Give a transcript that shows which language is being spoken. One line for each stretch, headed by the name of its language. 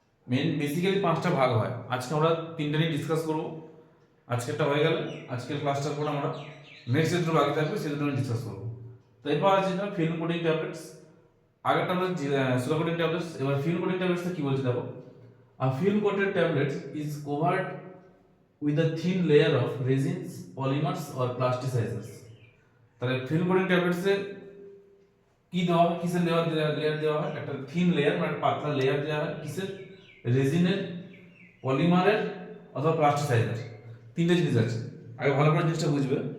Bangla: Main basically 5টা ভাগ হয়। আজকে আমরা 3টা নিয়ে ডিসকাস করবো। আজকেরটা হয়ে গেল, আজকের ক্লাসটার পর আমরা নেক্সট যে দুটো বাকি থাকবে সেই দুটো নিয়ে ডিসকাস করবো। তো এরপর আছে যেটা ফিল্ম কোটিং ট্যাবলেটস, আগেরটা আমরা সুগার কোটিং ট্যাবলেটস। এবার ফিল্ম কোটিং ট্যাবলেটসটা কি বলছে দেখো।
English: A film coated tablet is covered with a thin layer of resins, polymers or plasticizers.
Bangla: তাহলে ফিল্ম কোটিং ট্যাবলেটসে কি দেওয়া হয়? কিসের লেয়ার দেওয়া হয়? একটা থিন লেয়ার, মানে পাতলা লেয়ার দেওয়া হয়। কিসের? রেজিনের, পলিমারের অথবা প্লাস্টিসাইজার। 3টে জিনিস আছে, আগে ভালো করে জিনিসটা বুঝবে।